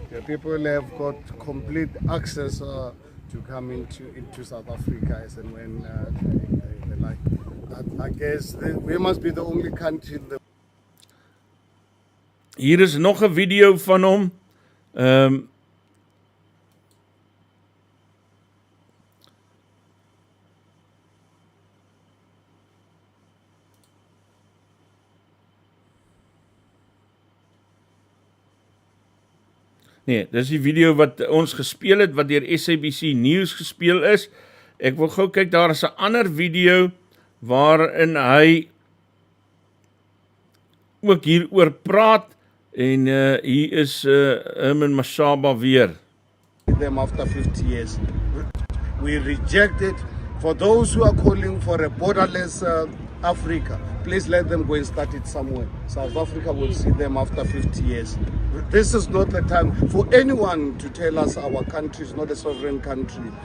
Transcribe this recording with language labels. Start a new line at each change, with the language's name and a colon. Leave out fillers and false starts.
English: The people have got complete access to come into South Africa as and when they like. I guess we must be the only country in the.
Afrikaans: Hier is nog 'n video van hom. Nee, dis die video wat ons gespeel het, wat deur SABC News gespeel is. Ek wil gou kyk, daar is 'n ander video waarin hy ook hieroor praat, en hier is Herman Mashaba weer.
English: Them after 50 years. We reject it. For those who are calling for a borderless Africa. Please let them go and start it somewhere. South Africa will see them after 50 years. This is not the time for anyone to tell us our country is not a sovereign country.